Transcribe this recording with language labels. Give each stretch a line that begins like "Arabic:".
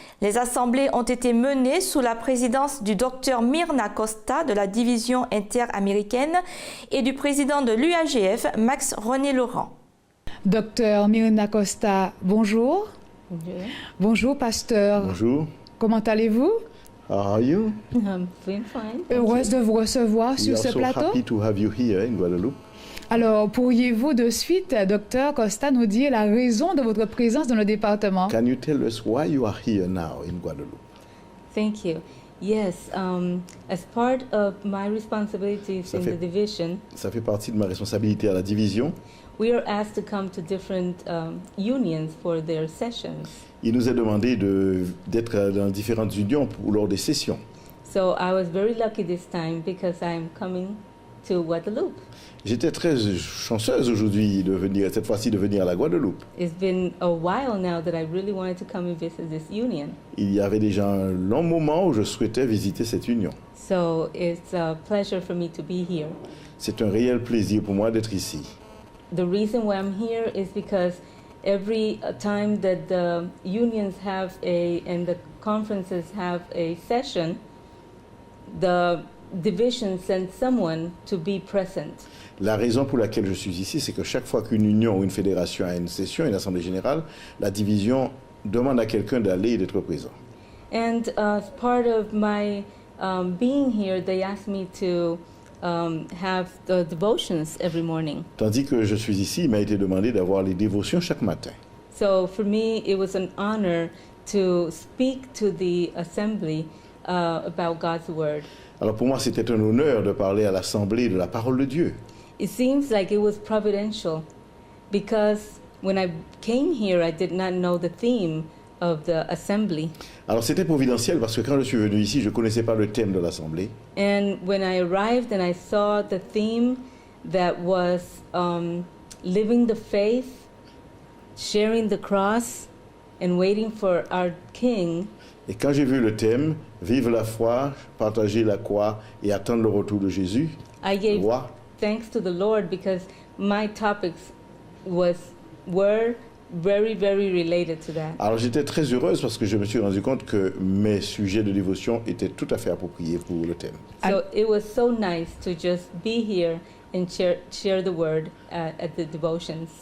French: Les assemblées ont été menées sous la présidence du docteur Myrna Costa de la division interaméricaine et du président de l'UAGF, Max René Laurent. Docteur Myrna Costa, bonjour. Bonjour. Bonjour, pasteur. Bonjour. Comment allez-vous?
English: How are you? I'm doing fine.
French: Heureuse de vous recevoir sur ce plateau.
English: We are so happy to have you here in Guadeloupe.
French: Alors, pourriez-vous de suite, docteur Costa, nous dire la raison de votre présence dans le département?
English: Can you tell us why you are here now in Guadeloupe? Thank you. Yes, as part of my responsibilities in the division,
French: Ça fait partie de ma responsabilité à la division.
English: we are asked to come to different unions for their sessions.
French: Il nous est demandé d'être dans différentes unions lors des sessions.
English: So I was very lucky this time because I'm coming to Guadeloupe.
French: J'étais très chanceuse aujourd'hui cette fois-ci de venir à la Guadeloupe.
English: It's been a while now that I really wanted to come and visit this union.
French: Il y avait déjà un long moment où je souhaitais visiter cette union.
English: So it's a pleasure for me to be here.
French: C'est un réel plaisir pour moi d'être ici.
English: The reason why I'm here is because every time that the unions have and the conferences have a session, the division sends someone to be present.
French: La raison pour laquelle je suis ici, c'est que chaque fois qu'une union ou une fédération a une session, une assemblée générale, la division demande à quelqu'un d'aller et d'être présent.
English: And as part of my being here, they asked me to have the devotions every morning.
French: Tandis que je suis ici, il m'a été demandé d'avoir les dévotions chaque matin.
English: So for me, it was an honor to speak to the assembly about God's word.
French: Alors pour moi, c'était un honneur de parler à l'assemblée de la parole de Dieu.
English: It seems like it was providential because when I came here, I did not know the theme of the assembly.
French: Alors c'était providentiel parce que quand je suis venu ici, je ne connaissais pas le thème de l'assemblée.
English: And when I arrived and I saw the theme that was living the faith, sharing the cross, and waiting for our King.
French: Et quand j'ai vu le thème, vivre la foi, partager la croix et attendre le retour de Jésus,
English: I gave
French: roi,
English: thanks to the Lord because my topics were very, very related to that.
French: Alors j'étais très heureuse parce que je me suis rendu compte que mes sujets de dévotion étaient tout à fait appropriés pour le thème.
English: So it was so nice to just be here and share the word at the devotions.